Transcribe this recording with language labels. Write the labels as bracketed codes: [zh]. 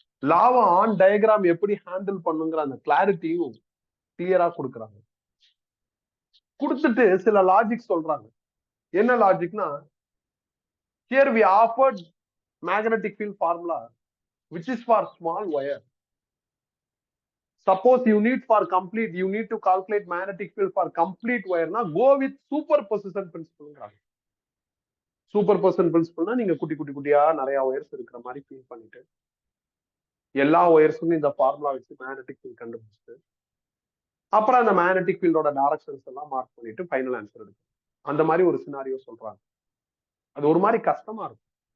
[ta] லாவை on diagram எப்படி handle பண்ணுங்கிற அந்த கிளாரிட்டியும் கிளியரா கொடுக்குறாங்க. கொடுத்துட்டு சில லாஜிக் சொல்றாங்க. என்ன லாஜிக்னா, [en] Here we offered magnetic field formula which is for small wire. Suppose you need to calculate magnetic field for complete wire na go with superposition principle. [ta] Superposition principle na நீங்க குட்டி குட்டி குட்டியா நிறைய ஒயர்ஸ் இருக்கிற மாதிரி feel பண்ணிட்டு எல்லா ஒயர்ஸும் இந்த ஃபார்முலா வச்சு மேக்னெட்டிக் ஃபீல்ட் கண்டுபிடிச்சிட்டு அப்புறம் அந்த மேக்னெட்டிக் ஃபீல்டோட டைரக்ஷன்ஸ் எல்லாம் மார்க் பண்ணிட்டு ஃபைனல் ஆன்சர் எடுக்கும். அந்த மாதிரி ஒரு சினாரியோ சொல்றாங்க. அது ஒரு மாதிரி கஷ்டமா இருக்கும்.